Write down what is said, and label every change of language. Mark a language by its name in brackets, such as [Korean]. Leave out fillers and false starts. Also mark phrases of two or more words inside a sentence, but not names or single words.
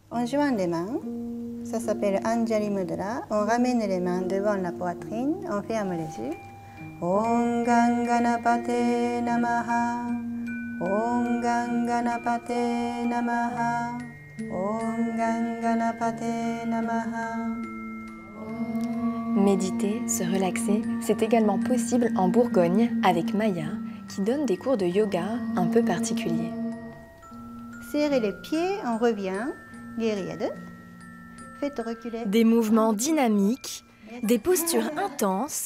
[French] On joint les mains. Ça s'appelle [Sanskrit] Anjali Mudra. [French] On ramène les mains devant la poitrine. On ferme les yeux. [Sanskrit] Om Ganganapate Namaha. Om Ganganapate Namaha. Om Ganganapate Namaha. [French] Méditer, se relaxer, c'est également possible en Bourgogne avec Maya, qui donne des cours de yoga un peu particuliers. Serrez les pieds, on revient. Guerrier 2. Faites reculer. Des mouvements dynamiques, des postures intenses.